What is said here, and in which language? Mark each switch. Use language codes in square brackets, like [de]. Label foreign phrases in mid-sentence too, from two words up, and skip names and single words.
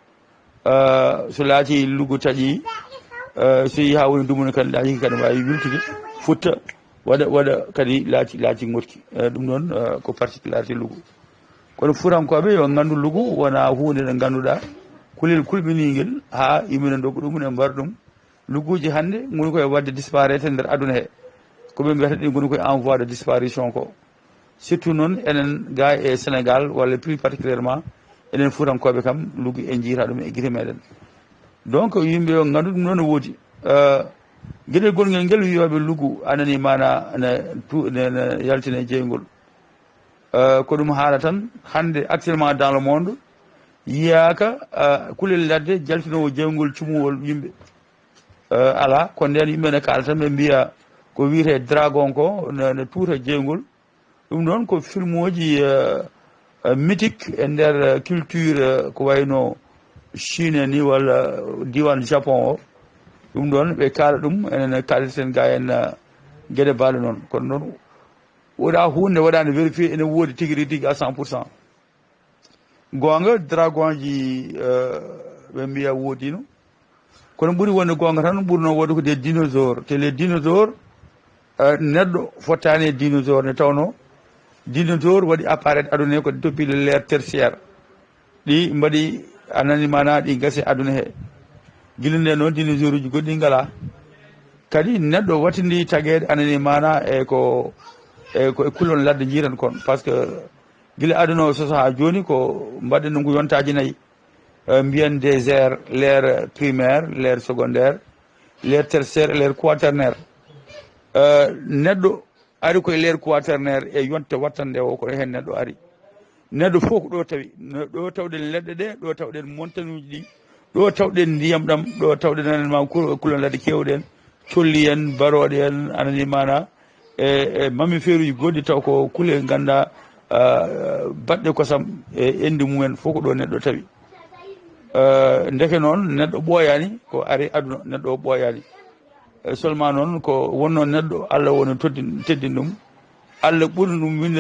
[ff] so laati lugu taaƴi so yi ha woni dumuna kadi laaji ki kadi wawi wiltude futta waɗa kadi laaci goɗki ɗum noon ko particularité lugu kono furankoɓe yo gandu lugu wona hunde nde ganduɗa kulel kulɓiniguel ha yimɓene doggo ɗum e mbar ɗum luguji hande goni koye wadde disparaître nder aduna he koɓe mbiyata ɗi goni koye [fr] en voie de disparition [ff] ko surtout noon enen ga e Sénégal walla [fr] plus particulièrement [ff] enen furankoɓe kam lugu e jiita ɗum e guite meɗen donc yimɓe yo gandu ɗum noon ne woodi gueɗel gonguel nguel wiyoɓe lugu anani mana ne yaltina jeygol ko ɗum haala tan hande [fr] actuellement dans le monde [ff] yiyaka kulel ladde jaltinowo jeygol cumugol yimɓe ala ko nden yimɓe ne kaala tan ɓe mbiya ko wiyete dragon ko ne tuuta jeygol ɗum noon ko film uji mythique e nder culture ko wayno Chine ni walla diwan Japon o ɗum ɗon ɓe kaala ɗum enen kaliten ga en gueɗe baɗe noon kono noon woɗa hunde waɗande vérifié ene woodi tigui tigui [fr] à 100%. [ff] gonga dragon ji ɓe mbiya woodino kono ɓuuri wonde gonga tan ɓurno wonde ko [fr] des dinosaures [ff] te [fr] les dinosaures [ff] neɗɗo fottani e dinosaure ne tawno dinosaure waɗi apparaître aduna he ko [fr] depuis le l'ère tertiaire [ff] ɗi mbaɗi anani mana ɗi gasi aduna he guila nde noon dinosaure uji goɗɗi ngala kadi neɗɗo wattidi taguede anani mana ko kullon ladde jiiran kon [fr] par ce que [ff] guila aduna o sosa ha joni ko mbaɗen ɗum ko yontaji nayyi mbiyen [fr] des aires l'ère primaire l'ère secondaire l'ère tertiaire et l'ère quaternaire [ff] neɗɗo ari koye [fr] l'ère quaternaire [ff] e yonte wattande o ko hen neɗɗo ari neɗɗo fof ko ɗo tawi ɗo tawɗen leɗɗe ɗe ɗo tawɗen montagne uji ɗi ɗo tawɗen ndiyam ɗam ɗo tawɗen ananima kulon ladde kewɗen colli en baroɗe en anani mana e mammifére uji goɗɗi taw ko kuule ganduɗa baɗɗe kosam e endi mumen fof ko ɗo neɗɗo tawi ndeke noon neɗɗo ɓooyani ko ari aduna neɗɗo o ɓooyani seulement noon ko wonno neɗɗo Allah woni teddin ɗum Allah ɓurni ɗum windere